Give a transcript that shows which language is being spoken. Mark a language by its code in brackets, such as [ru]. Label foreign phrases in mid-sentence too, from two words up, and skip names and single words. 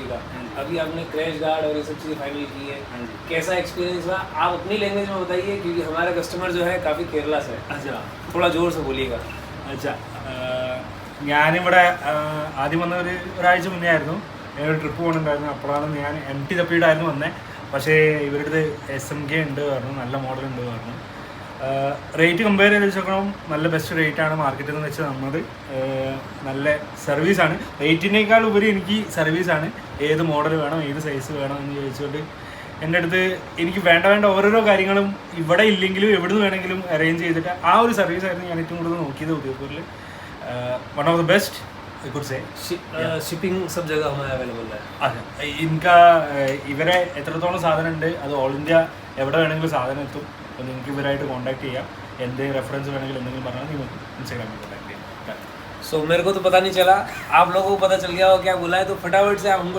[hi] का, अभी आपने [en] crash guard [hi] और ये सब चीज़ें फाइनल की है, कैसा एक्सपीरियंस हुआ आप अपनी लैंग्वेज में बताइए, क्योंकि हमारा कस्टमर जो है काफ़ी केरला से है. अच्छा थोड़ा जोर से बोलिएगा. [ml] अच्छा ഞാനിവിടെ ആദ്യം വന്ന ഒരാഴ്ച മുന്നേ ആയിരുന്നു ഒരു ട്രിപ്പ് പോകുന്നുണ്ടായിരുന്നു. അപ്പോഴാണ് ഞാൻ MT തപ്പിയിട്ടായിരുന്നു വന്നത്. പക്ഷേ ഇവരുടെ SMK ഉണ്ട് പറഞ്ഞു, നല്ല മോഡൽ ഉണ്ട് പറഞ്ഞു. [en] rate compare [ml] ചെയ്ത് വെച്ചോക്കണം നല്ല ബെസ്റ്റ് റേറ്റാണ് മാർക്കറ്റിൽ നിന്ന് വെച്ച് തന്നത്. നല്ല സർവീസാണ്, റേറ്റിനേക്കാൾ ഉപരി എനിക്ക് സർവീസാണ്. ഏത് മോഡൽ വേണം ഏത് സൈസ് വേണം എന്ന് ചോദിച്ചുകൊണ്ട് എൻ്റെ അടുത്ത് എനിക്ക് വേണ്ട ഓരോരോ കാര്യങ്ങളും ഇവിടെ ഇല്ലെങ്കിലും എവിടുന്ന് വേണമെങ്കിലും അറേഞ്ച് ചെയ്തിട്ട് ആ ഒരു സർവീസായിരുന്നു ഞാൻ ഏറ്റവും കൂടുതൽ നോക്കിയത് ഉദയപൂരിൽ. [en] One of the best I could say. [hi] शिपिंग सब जगह हमारे अवेलेबल है. [ml] അതെ ഇൻകാ ഇവരെ എത്രത്തോളം സാധനം ഉണ്ട് അത് [en] all India [ml] എവിടെ വേണമെങ്കിലും സാധനം എത്തും. അപ്പോൾ നിങ്ങൾക്ക് ഇവരായിട്ട് കോൺടാക്ട് ചെയ്യാം. എന്തെങ്കിലും റെഫറൻസ് വേണമെങ്കിൽ എന്തെങ്കിലും പറഞ്ഞാൽ നിങ്ങൾക്ക് ഇൻസ്റ്റാഗ്രാമിൽ കോൺടാക്ട് ചെയ്യാം. [hi] सो मेरे को तो पता नहीं चला, आप लोगों को पता चल गया हो क्या बोला है, तो फटाफट से आप हमको